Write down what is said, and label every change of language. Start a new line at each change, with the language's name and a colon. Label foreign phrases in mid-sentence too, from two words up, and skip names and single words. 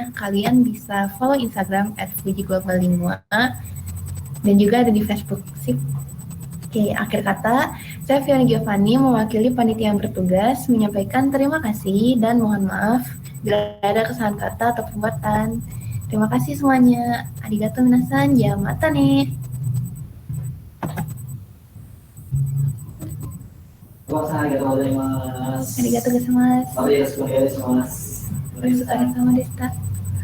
Indonesian: Kalian bisa follow Instagram @fujiglobalingua dan juga ada di Facebook. Sip. Oke, akhir kata, saya Fiona Giovanni mewakili panitia yang bertugas menyampaikan terima kasih dan mohon maaf bila ada kesalahan kata atau perbuatan. Terima kasih semuanya.
Japanese: ありがとう皆さん, じゃまた nih. ありがとうございます. ありがとうございます。ありがとうございます.